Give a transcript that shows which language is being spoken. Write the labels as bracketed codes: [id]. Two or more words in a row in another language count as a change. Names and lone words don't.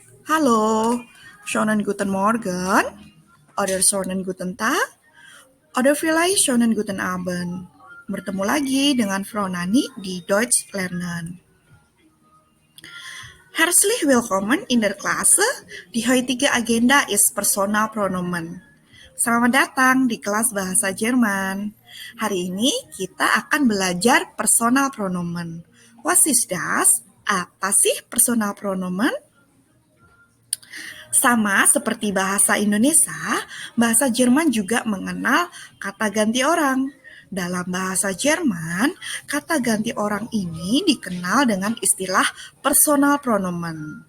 [de] Hallo, schönen guten Morgen oder schönen guten Tag oder vielleicht schönen guten Abend. [id] Bertemu lagi dengan Frau Nani di Deutsch Lernen. [de] Herzlich willkommen in der Klasse. Die heutige Agenda ist Personalpronomen. [id] Selamat datang di kelas bahasa Jerman. Hari ini kita akan belajar personal pronomen. [de] Was ist das? [id] Apa sih personal pronomen? Sama seperti bahasa Indonesia, bahasa Jerman juga mengenal kata ganti orang. Dalam bahasa Jerman, kata ganti orang ini dikenal dengan istilah personal pronomen.